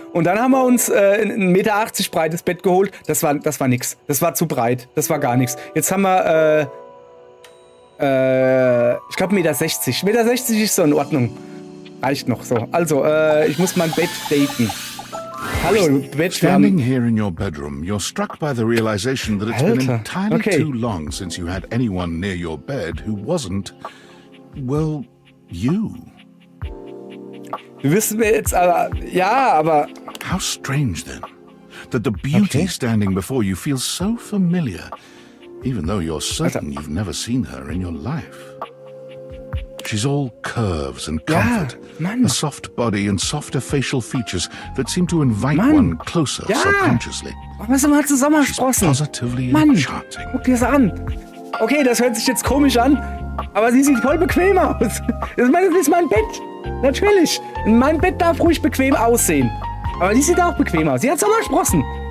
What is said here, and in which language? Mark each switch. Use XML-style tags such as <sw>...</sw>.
<de>Und dann haben wir uns ein 1,80 Meter breites Bett geholt. Das war nix. Das war zu breit. Das war gar nichts. Jetzt haben wir, ich glaube 1,60 Meter. 1,60 Meter ist so in Ordnung. Reicht noch so. Also, ich muss mein Bett daten. Hallo, Bett.</de> <en>Standing here in your bedroom, you're struck by the realization that it's been entirely too long since you had anyone near your bed who wasn't, well, you.</en> <de>Du wirst mir jetzt aber... Ja, aber...</de> <en>How strange then, that the beauty standing before you feels so familiar, even though you're certain you've never seen her in your life. She's all curves and comfort, a soft body and softer facial features that seem to invite one closer subconsciously.</en> <de>Warum sind wir mal Sommersprossen? Mann, guck dir das an. Okay, das hört sich jetzt komisch an, aber sie sieht voll bequem aus. Das ist mein Bett. Natürlich. Mein Bett darf ruhig bequem aussehen. Aber die sieht auch bequem aus. Sie hat Sommersprossen.</de>